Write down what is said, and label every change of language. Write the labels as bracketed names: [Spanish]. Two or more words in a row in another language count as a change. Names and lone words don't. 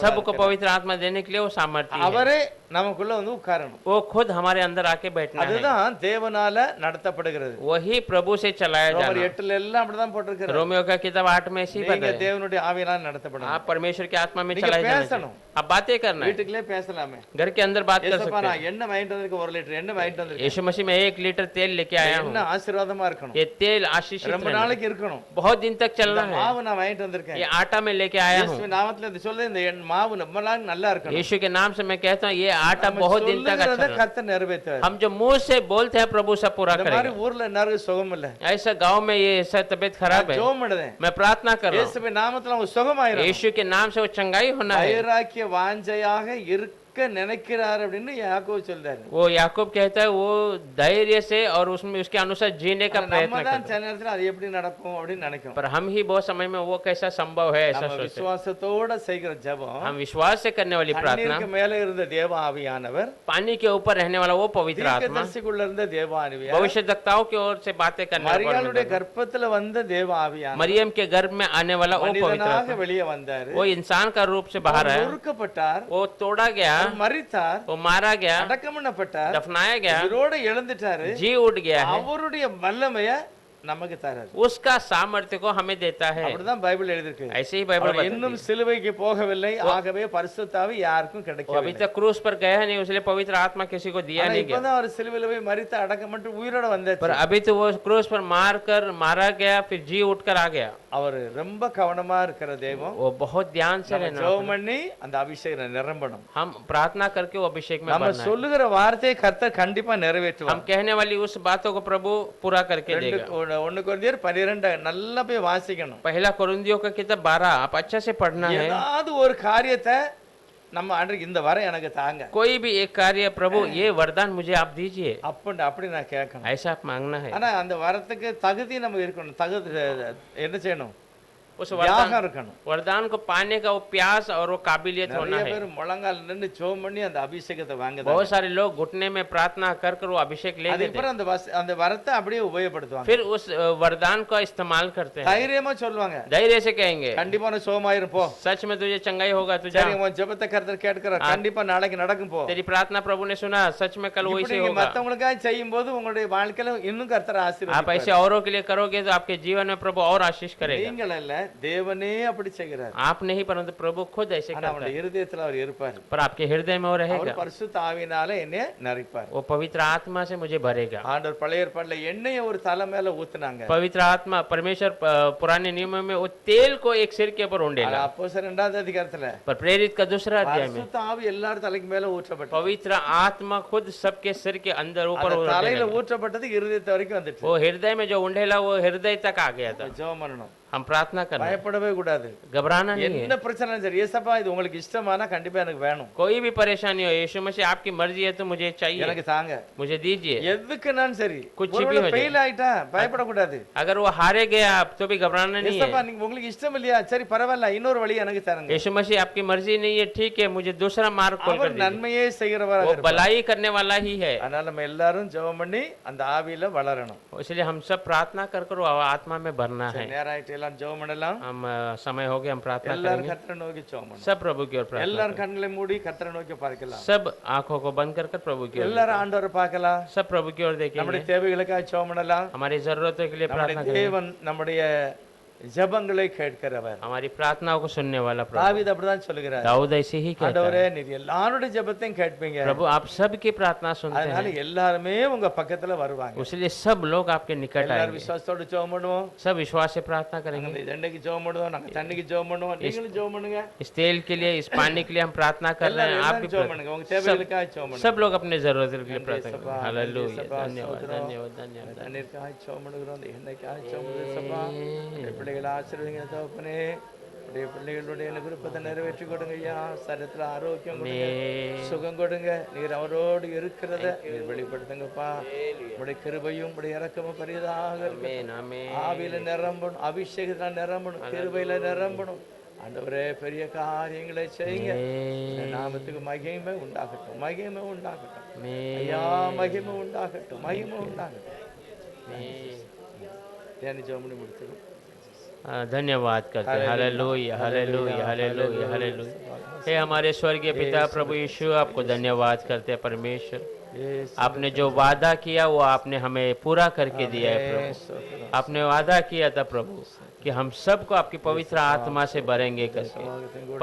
[Hindi] सबको पवित्र आत्मा देने के लिए वो सामर्थ्य है। [Tamil] அவரே நமக்குள்ள வந்து உட்காரணும். [Hindi] वो खुद हमारे अंदर आके बैठना है। [Tamil] அதுதான் தேவனால நடத்தப்படுகிறது. [Hindi] वही ही प्रभु से चलाया [Tamil] ரோமர் [Hindi] जाना। [Tamil] 8ல எல்லாம் அப்படிதான் போட்டிருக்கிறார். [Hindi] रोमियो का किताब 8 में ऐसी [Tamil] நீங்க [Hindi] बताया [Tamil] தேவனுடைய ஆவியினால் நடத்தப்படணும். [Hindi] आप परमेश्वर की आत्मा में [Tamil] நீங்க [Hindi] चलाए जाना [Tamil] பேசணும். [Hindi] चाहिए। आप बातें करना है, [Tamil] வீட்டுக்குள்ளே பேசலாமே. [Hindi] घर के अंदर बात कर [Tamil] ஏசப்பா [Hindi] सकते हैं। [Tamil] நான் என்ன வாங்கிட்டு வந்திருக்கேன், 1 லிட்டர் என்ன வாங்கிட்டு வந்திருக்கேன், [Hindi] यीशु मसीह में 1 लीटर तेल लेके आया हूँ, [Tamil] என்ன ஆசீர்வாதமா இருக்கணும், [Hindi] ये तेल आशीषित [Tamil] ரொம்ப [Hindi] रहना, [Tamil] நாளைக்கு இருக்கணும். [Hindi] बहुत दिन तक [Tamil] இந்த [Hindi] चलना है। [Tamil] மாவு நான் வாங்கிட்டு வந்திருக்கேன், [Hindi] ये आटा में लेके आया हूँ, [Tamil] இயேசுவின் நாமத்துல இது சொல்லு, இந்த மாவு ரொம்ப நாள் நல்லா இருக்கணும். [Hindi] यीशु के नाम से मैं कहता हूँ ये आटा [Tamil] நம்ம [Hindi] बहुत दिन तक अच्छा [Tamil] சொல்லுகிறதை [Hindi] रहना। [Tamil] கர்த்தர் நிறைவேற்றுவார். [Hindi] हम जो मुंह से बोलते हैं प्रभु सब पूरा [Tamil] இந்த மாதிரி [Hindi] करेगा। [Tamil] ஊர்ல எல்லாரும் சுகம் இல்ல, [Hindi] ऐसा गांव में ये ऐसा तबीयत खराब है, [Tamil] ஜெபம் பண்ணுதேன், [Hindi] मैं प्रार्थना कर रहा हूँ [Tamil] இயேசுவின் நாமத்துல அவங்க சுகமாயிரும். [Hindi] यीशु के नाम से वो चंगाई होना है। [Tamil] வைராக்கிய வாஞ்சையாக இருக்க நினைக்கிறார் அப்படின்னு யாக்கோபு சொல்றாரு. [Hindi] वो याकूब कहता है वो धैर्य से और उसमें उसके अनुसार जीने का [Tamil] நம்ம [Hindi] प्रयत्न [Tamil] தான் [Hindi] करता है। [Tamil] சில நேரத்துல அது எப்படி நடக்கும் அப்படின்னு நினைக்கும். [Hindi] पर हम ही बहुत समय में वो कैसा संभव है ऐसा [Tamil] நம்ம [Hindi] सोचते हैं। [Tamil] விசுவாசத்தோட செய்கிற ஜெபம், [Hindi] हम विश्वास से करने वाली प्रार्थना, [Tamil] தண்ணீருக்கு மேல இருந்த தேவ ஆவியானவர், [Hindi] पानी के ऊपर रहने वाला वो पवित्र आत्मा, [Tamil] தீர்க்கதரிசிக்குள்ள இருந்த தேவ ஆவியானவர், [Hindi] भविष्यद्वक्ताओं की ओर से बातें करने वाला [Tamil] மரியாளுடைய [Hindi] परमेश्वर, [Tamil] கர்ப்பத்துல வந்த தேவ ஆவியானவர் [Hindi] मरियम के गर्भ में आने वाला वो पवित्र [Tamil] மனிதனாக [Hindi] आत्मा, [Tamil] வெளியே வந்தாரு. [Hindi] वो इंसान का रूप से बाहर [Tamil] அவர் [Hindi] आया, [Tamil] நொறுக்கப்பட்டார், [Hindi] वो तोड़ा गया, [Tamil] அவர் மரித்தார், [Hindi] वो मारा गया, [Tamil] அடக்கம் பண்ணப்பட்டார், [Hindi] दफनाया गया, [Tamil] உயிரோட எழுந்துட்டாரு. [Hindi] जी उठ गया है, [Tamil] அவருடைய வல்லமைய நமக்கு தராரு. [Hindi] उसका सामर्थ्य को हमें देता है। [Tamil] அப்படிதான் பைபிள் எழுதிருக்கு. [Hindi] ऐसे ही बाइबल [Tamil] அவர் [Hindi] बताती [Tamil] இன்னும் [Hindi] है। [Tamil] சிலுவைக்கு போகவில்லை, ஆகவே பரிசுத்த ஆவி யாருக்கும் [Hindi] वो अभी [Tamil] கிடைக்கவில்லை. [Hindi] तक क्रूस पर गया नहीं, इसलिए पवित्र आत्मा किसी को दिया [Tamil] ஆனா [Hindi] नहीं गया। [Tamil] இப்பதான் அவர் சிலுவையில போய் மரித்து அடக்கம் பண்ணிட்டு உயிரோட [Hindi] पर [Tamil] வந்தாச்சு. [Hindi] अभी तो वो क्रूस पर मारा गया, फिर जी उठकर आ गया। [Tamil] அவர் ரொம்ப கவனமா இருக்கிற தெய்வம். [Hindi] वो बहुत ध्यान से [Tamil] நம்ம [Hindi] रहना, [Tamil] ஜெபம் பண்ணி அந்த அபிஷேகம் நிரம்பணும். [Hindi] हम प्रार्थना करके वो अभिषेक में [Tamil] நம்ம [Hindi] भरना है। [Tamil] சொல்லுகிற வார்த்தையை கர்த்தர் கண்டிப்பா [Hindi] हम [Tamil] நிறைவேற்றுவார். [Hindi] कहने वाली उस बातों को प्रभु पूरा करके देगा। [Tamil] 1 கொரிந்தியர் 12 நல்லா போய் வாசிக்கணும். [Hindi] पहला कोरिन्थियों का किताब 12 आप अच्छा से पढ़ना है। [Tamil] ஏதாவது ஒரு காரியத்தை நம்ம அன்றைக்கு இந்த வர எனக்கு தாங்க [Hindi] कोई भी एक कार्य प्रभु ये वरदान मुझे आप दीजिए, [Tamil] அப்படி நான் கேட்கணும். [Hindi] ऐसा आप मांगना है। [Tamil] ஆனா அந்த வரத்துக்கு தகுதி நம்ம இருக்கணும். தகுதி என்ன செய்யணும்? [Hindi] उस [Tamil] தியாகம் இருக்கணும். [Hindi] वरदान को पाने का वो प्यास और वो काबिलियत होना [Tamil] நிறைய [Hindi] है। [Tamil] பேர் முழங்கால் நின்று ஜெபம் பண்ணி அந்த அபிஷேகத்தை வாங்குறாங்க. [Hindi] बहुत सारे लोग घुटने में प्रार्थना कर कर वो अभिषेक ले लेते [Tamil] அதுக்கப்புறம் அந்த வரத்தை அப்படியே உபயோகப்படுத்துவாங்க. [Hindi] हैं, फिर उस वरदान का इस्तेमाल करते हैं, [Tamil] தைரியமா சொல்லுவாங்க, [Hindi] धैर्य से कहेंगे [Tamil] கண்டிப்பா உனக்கு சுகமாயிரும் போ. [Hindi] सच में तुझे चंगाई होगा, तू जा, [Tamil] சரி உன் ஜெபத்தை கர்த்தர் கேட்கிறார், கண்டிப்பா நாளைக்கு நடக்கும் போ. [Hindi] तेरी प्रार्थना प्रभु ने सुना, सच में कल वही [Tamil] இப்படி [Hindi] से [Tamil] நீங்க [Hindi] होगा। [Tamil] மத்தவங்களுக்காக செய்யும்போது உங்களுடைய வாழ்க்கையில இன்னும் கர்த்தர் [Hindi] आप [Tamil] ஆசீர்வதிப்பார். [Hindi] ऐसे औरों के लिए करोगे तो आपके जीवन में प्रभु और आशीष करेगा। [Tamil] நீங்கள் அல்ல, தேவனே அப்படி செய்கிறார். [Hindi] आप नहीं परंतु प्रभु खुद ऐसे [Tamil] ஆனா [Hindi] करता [Tamil] அவருடைய [Hindi] है, [Tamil] இருதயத்துல அவர் இருப்பார். [Hindi] पर आपके हृदय में वो [Tamil] அவர் [Hindi] रहेगा, [Tamil] பரிசுத்த ஆவியினால என்னைய நிறைப்பார். [Hindi] वो पवित्र आत्मा से मुझे भरेगा। [Tamil] ஆண்டவர் பழைய ஏற்பாட்டுல எண்ணெயை ஒரு தலை மேல ஊத்துனாங்க. [Hindi] पवित्र आत्मा परमेश्वर पुराने नियमों में वो तेल को एक सिर के ऊपर उंडेला, [Tamil] அப்போஸ்தலர் 2வது அதிகாரத்துல [Hindi] पर प्रेरित का दूसरा अध्याय में [Tamil] பரிசுத்த ஆவி எல்லார் தலைக்கு மேல ஊற்றப்பட்டது. [Hindi] पवित्र आत्मा खुद सबके सिर के अंदर ऊपर [Tamil] அந்த [Hindi] उड़ने [Tamil] தலையில [Hindi] लगा। [Tamil] ஊற்றப்பட்டது இருதயத்து வரைக்கும் வந்துச்சு. [Hindi] वो हृदय में जो उंडेला वो हृदय तक आ गया था। [Tamil] ஜெபம் பண்ணணும், [Hindi] हम प्रार्थना करना है, [Tamil] பயப்படவே கூடாது. [Hindi] घबराना नहीं है। [Tamil] என்ன பிரச்சனை சரி, ஏசப்பா இது உங்களுக்கு இஷ்டமானா கண்டிப்பா எனக்கு வேணும், [Hindi] कोई भी परेशानी हो, यीशु मसीह आपकी मर्जी है तो मुझे चाहिए, [Tamil] எனக்கு தாங்க, [Hindi] मुझे दीजिए। [Tamil] எதுக்கு நான் சரி. [Hindi] कुछ भी हो जाए। [Tamil] ஃபெயில் ஆயிட்டா பயப்படக்கூடாது. [Hindi] अगर वो हारे गया आप तो भी घबराना नहीं [Tamil] ஏசப்பா [Hindi] है। [Tamil] நீங்க உங்களுக்கு இஷ்டம் இல்லையா, சரி பரவாயில்ல, இன்னொரு வழி எனக்கு தரங்க. [Hindi] यीशु मसीह आपकी मर्जी नहीं है, ठीक है, मुझे दूसरा मार्ग खोल कर [Tamil] அவர் [Hindi] दीजिए। [Tamil] நன்மையே செய்கிறவராக [Hindi] वो [Tamil] இருப்பார். [Hindi] भलाई करने वाला ही है। [Tamil] அதனால நம்ம எல்லாரும் ஜெபம் பண்ணி அந்த ஆவியில வளரணும். [Hindi] इसलिए हम सब प्रार्थना कर कर वो आत्मा में भरना है। [Tamil] நேரம் ஆயிட்டு எல்லாம் ஜெபம் பண்ணலாம். [Hindi] हम समय हो गया, हम प्रार्थना [Tamil] எல்லாரும் [Hindi] करेंगे। [Tamil] கர்த்தரை நோக்கி ஜெபம் பண்ணலாம். [Hindi] सब प्रभु की ओर प्रार्थना [Tamil] எல்லாரும் [Hindi] करें। [Tamil] கண்களை மூடி கர்த்தரை நோக்கி பார்க்கலாம். [Hindi] सब आंखों को बंद कर कर प्रभु की ओर [Tamil] எல்லாரும் ஆண்டவரை பார்க்கலாம். [Hindi] सब प्रभु की ओर देखेंगे। [Tamil] நம்முடைய தேவைகளுக்காக ஜெபம் பண்ணலாம். [Hindi] हमारी जरूरतों के लिए [Tamil] நம்முடைய [Hindi] प्रार्थना करेंगे। [Tamil] தேவன் நம்முடைய ஜெபங்களை கேட்கிறவர். [Hindi] हमारी प्रार्थनाओं को सुनने वाला प्रभु। [Tamil] தாவீது அப்படிதான் சொல்லுகிறார், [Hindi] दाऊद ऐसे ही कहता [Tamil] ஆண்டவரே [Hindi] है, [Tamil] நீர் எல்லாருடைய ஜெபத்தையும் கேட்பீங்க, [Hindi] प्रभु आप सबकी प्रार्थना सुनते [Tamil] அதனால [Hindi] हैं, [Tamil] எல்லாருமே உங்க பக்கத்துல வருவாங்க. [Hindi] इसलिए सब लोग आपके निकट [Tamil] எல்லாரும் [Hindi] आएंगे। [Tamil] விசுவாசத்தோட ஜெபம் பண்ணுவோம். [Hindi] सब विश्वास से प्रार्थना करेंगे। [Tamil] நாங்க தண்டைக்கு ஜெபம் பண்ணுவோம், நாங்க தண்ணிக்கு ஜெபம் பண்ணுவோம், நீங்களும் ஜெபம் பண்ணுங்க. [Hindi] इस तेल के लिए, इस पानी के लिए हम प्रार्थना कर रहे हैं, आप [Tamil] எல்லாரும் [Hindi] भी [Tamil] ஜெபம் பண்ணுங்க, உங்க தேவைகளுக்காக ஜெபம் பண்ணுங்க. [Hindi] सब लोग अपने जरूरत के लिए प्रार्थना [Tamil] சபா, [Hindi] करें। हालेलुया, [Tamil] சபா, [Hindi] धन्यवाद [Tamil] ஸ்தோத்திரம். [Hindi] धन्यवाद धन्यवाद। [Tamil] தண்ணீருக்காக ஜெபம் பண்ணுகிறோம், இந்த எண்ணெய்க்காக ஜெபம் பண்ணுகிறோம். சபா, உடைய பிள்ளைகளை ஆசீர்வதிங்க தகப்பனே. உடைய பிள்ளைகளுடைய விருப்பத்தை நிறைவேற்றி கொடுங்க ஐயா. சரீரத்துல ஆரோக்கியம் கொடுங்க, சுகம் கொடுங்க. நீர் அவரோடு இருக்கிறத நீர் வெளிப்படுத்துங்கப்பா. உடைய கிருபையும் உடைய இரக்கமும் பெரியதாக இருக்கட்டும். [Hindi] आमीन आमीन। [Tamil] ஆவியில நிரம்பணும், அபிஷேகத்துல நிரம்பணும், கிருபையில நிரம்பணும். ஆண்டவரே பெரிய காரியங்களை செய்யுங்க. இந்த நாமத்துக்கு மகிமை உண்டாகட்டும், மகிமை உண்டாகட்டும் ஐயா, மகிமை உண்டாகட்டும், மகிமை உண்டாகட்டும். தியானி ஜெபம் பண்ணி முடிச்சிடும். [Hindi] धन्यवाद करते हैं। हालेलुया हालेलुया हालेलुया हालेलुया। हे हमारे स्वर्गीय पिता प्रभु यीशु, आपको धन्यवाद करते हैं परमेश्वर। आपने जो वादा किया वो आपने हमें पूरा करके दिया है प्रभु। आपने वादा किया था प्रभु कि हम सबको आपकी पवित्र आत्मा से भरेंगे करके।